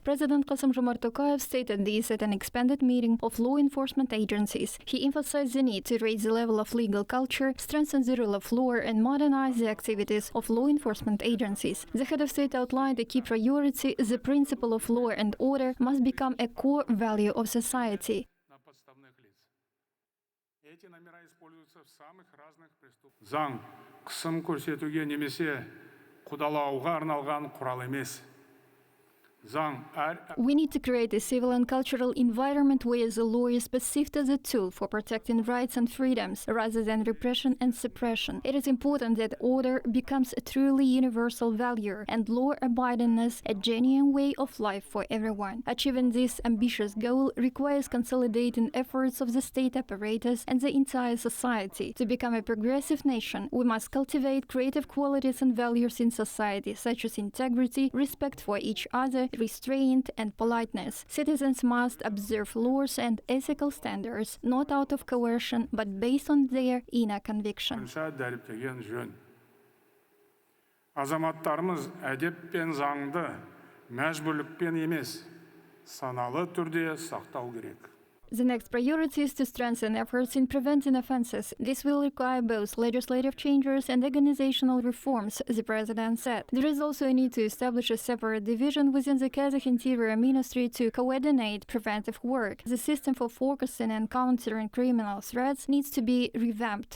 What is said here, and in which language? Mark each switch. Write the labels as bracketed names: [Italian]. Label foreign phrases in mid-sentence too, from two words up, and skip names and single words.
[English] President Kassym-Jomart Tokayev stated this at an expanded meeting of law enforcement agencies. He emphasized the need to raise the level of legal culture, strengthen the rule of law and modernize the activities of law enforcement agencies. The head of state outlined a key priority: the principle of law and order must become a core value of society. [Russian] Эти номера используются в самых разных преступлениях. [Kazakh] Заң қысым көрсетуге немесе қудалауға арналған құрал емес. [English] We need to create a civil and cultural environment where the law is perceived as a tool for protecting rights and freedoms, rather than repression and suppression. It is important that order becomes a truly universal value and law-abidingness a genuine way of life for everyone. Achieving this ambitious goal requires consolidating efforts of the state apparatus and the entire society. To become a progressive nation, we must cultivate creative qualities and values in society, such as integrity, respect for each other, restraint and politeness. Citizens must observe laws and ethical standards, not out of coercion, but based on their inner conviction. [Kazakh] Азаматтарымыз әдеп пен заңды мәжбүрлікпен емес, саналы түрде сақтау керек. [English] The next priority is to strengthen efforts in preventing offenses. This will require both legislative changes and organizational reforms, the president said. There is also a need to establish a separate division within the Kazakh Interior Ministry to coordinate preventive work. The system for focusing and countering criminal threats needs to be revamped.